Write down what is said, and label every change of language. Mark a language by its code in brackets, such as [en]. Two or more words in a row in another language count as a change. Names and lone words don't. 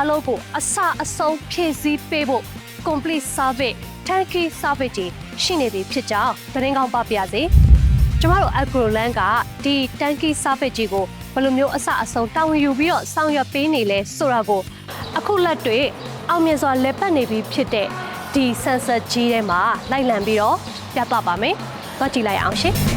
[my] လုံးကိုအစအဆုံးဖြည့်ဆည်းပေးဖို့ [en] complete service turnkey service [my] ကြီးရှိနေပြီဖြစ်ကြောင်းသတင်းကောင်းပါပြစေကျမတို့ Agro Land ကဒီ [en] turnkey service [my] ကြီးကိုဘယ်လိုမျိုးအစအဆုံးတာဝန်ယူပြီးတော့ဆောင်ရွက်ပေးနေလဲဆိုတာကိုအခုလက်တွေ့အောင်မြင်စွာလက်ပတ်နေပြီဖြစ်တဲ့ဒီ sensor ကြီးထဲမှာလိုက်လံပြီးတော့ပြသပါမယ်သွားကြည့်လိုက်အောင်ရှင်